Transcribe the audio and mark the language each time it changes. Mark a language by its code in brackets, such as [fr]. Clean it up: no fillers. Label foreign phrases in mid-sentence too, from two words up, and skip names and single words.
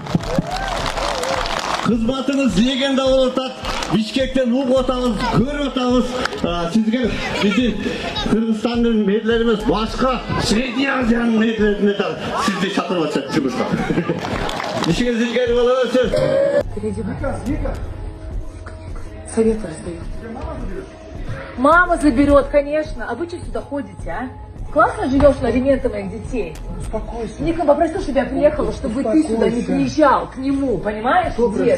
[ky] Кызматыңыз легенда болуп атат. Бишкектен угуп атабыз, көрүп атабыз. Сизге биздин Кыргызстандын мэрлерибиз башка Средний Азиянын мэрлерине да сизди чакырып атышат жумушка. Ишиңиз илгери боло берсин. [ru] Совет раздает. Мама заберет, конечно. А вы что сюда ходите, а? Классно живешь на алименты моих детей. Успокойся. Никон попросил, чтобы я приехала, чтобы ты сюда не приезжал к нему, понимаешь, дед?